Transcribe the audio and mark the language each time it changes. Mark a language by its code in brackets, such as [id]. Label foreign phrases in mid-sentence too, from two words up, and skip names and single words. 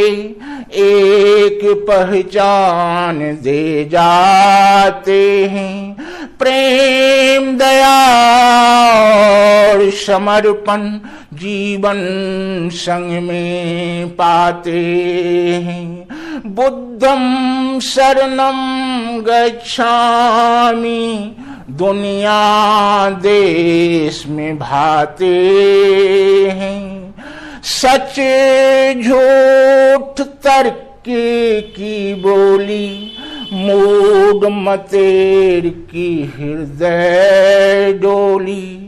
[hi] एक पहचान दे जाते हैं। प्रेम, दया और समर्पण जीवन संग में पाते हैं। [pi] बुद्धम शरणम गच्छामि [hi] दुनिया देश में भाते हैं। सच झूठ तर्क की बोली मूड मतेर की हृदय डोली।